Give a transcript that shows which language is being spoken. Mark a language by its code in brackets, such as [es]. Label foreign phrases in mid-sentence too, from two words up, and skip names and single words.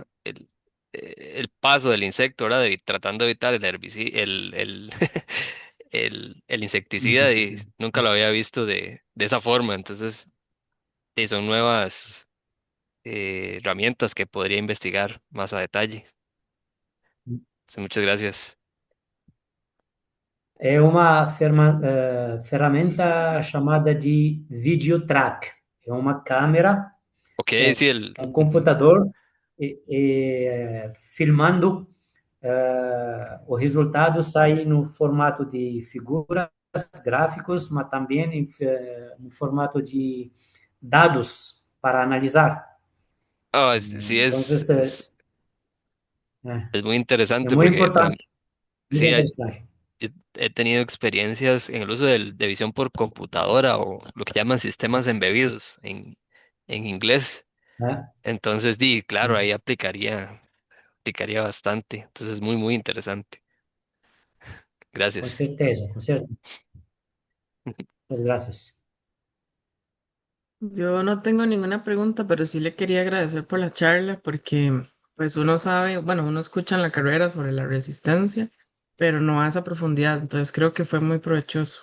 [es] El paso del insecto, ¿verdad? Tratando de evitar el herbicida, el insecticida y insecticida. nunca lo había visto de esa forma. Entonces, sí, son nuevas herramientas que podría investigar más a detalle. Sí, muchas gracias. [pt] é uma ferramenta chamada de [en] video track. [pt] É uma câmera [es] Ok, [pt] com [es] sí, [pt] um [es] ujú. [pt] computador filmando. O resultado sai no formato de figuras, gráficos, mas também no formato de dados para analisar. [es] Ah, sí, [pt] Então, [es] es muy [pt] é [es] interesante [pt] muito [es] porque [pt] importante, muito [es] sí, [pt] interessante. [es] he tenido experiencias en el uso de visión por computadora o lo que llaman sistemas embebidos en inglés. [pt] Né? [es] Entonces, claro, ahí aplicaría bastante. Entonces, es muy, muy interesante. [pt] Com [es] Gracias. [pt] certeza, com certeza. [es] Muchas gracias. Yo no tengo ninguna pregunta, pero sí le quería agradecer por la charla porque pues uno sabe, bueno, uno escucha en la carrera sobre la resistencia, pero no a esa profundidad, entonces creo que fue muy provechoso.